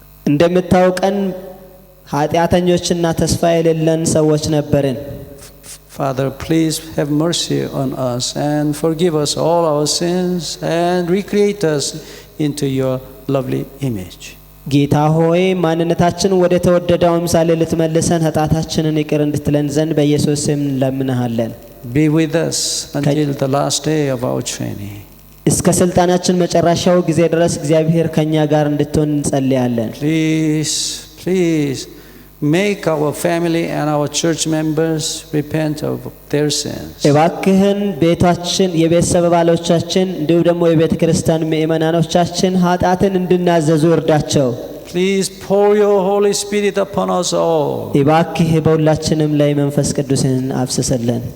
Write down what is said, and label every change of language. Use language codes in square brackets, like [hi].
[am] እንደምታውቀን ኃጢአተኞችና ተስፋ የሌለን ሰዎች ነበርን። [en] Father, please have mercy on us and forgive us all our sins and recreate us into your lovely image. [am] ጌታ ሆይ ማንነታችን ወደ ተወደደው ምሳሌ ልትመልሰን ኃጢአታችንን ይቅር እንድትለን ዘንድ በኢየሱስ ስም እንለምንሃለን። [en] Be with us until the last day of our training. [am] እስከ ስልጣናችን መጨረሻው ጊዜ ድረስ እግዚአብሔር ከኛ ጋር እንድትሆን እንጸልያለን። [en] Please make our family and our church members repent of their sins. [am] እባክህን ቤታችን የቤተሰብ አባሎቻችን እንዲሁም ደግሞ የቤተ ክርስቲያን ምእመናኖቻችን ኃጢአትን እንድናዘዙ እርዳቸው። [en] Please pour your Holy Spirit upon us all. [am] እባክህ በሁላችንም ላይ መንፈስ ቅዱስን አፍስስልን።